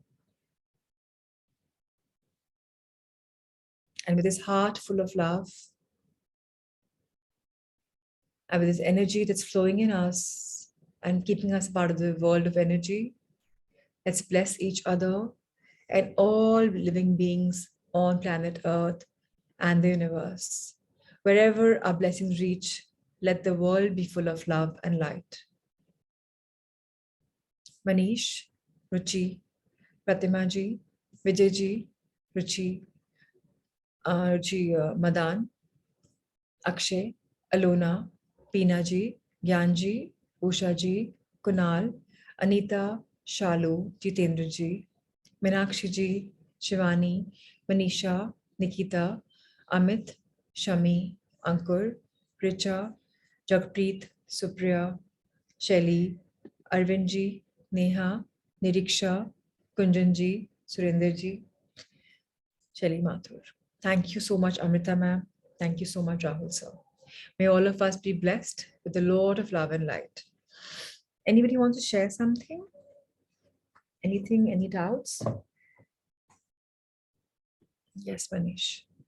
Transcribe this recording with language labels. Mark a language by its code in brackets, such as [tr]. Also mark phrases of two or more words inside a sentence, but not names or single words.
[en] And with this heart full of love, and with this energy that's flowing in us and keeping us part of the world of energy, let's bless each other and all living beings on planet Earth and the universe. Wherever our blessings reach, let the world be full of love and light. Manish, Ruchi, Pratima ji, Vijay ji, Ruchi, Madan, Akshay, Alona, Peena ji, Gyan ji, Usha ji, Kunal, Anita, Shalu, Jitendra ji, Meenakshi ji, Shivani, Manisha, Nikita, Amit, Shami, Ankur, Richa, Jagpreet, Supriya, Shelly, Arvind ji, Neha, Niriksha, Kunjan ji, Surender ji, Shelly Mathur. Thank you so much, Amrita ma'am. Thank you so much, Rahul sir. May all of us be blessed with the Lord of love and light. Anybody wants to share something? Anything, any doubts? Yes, Manish.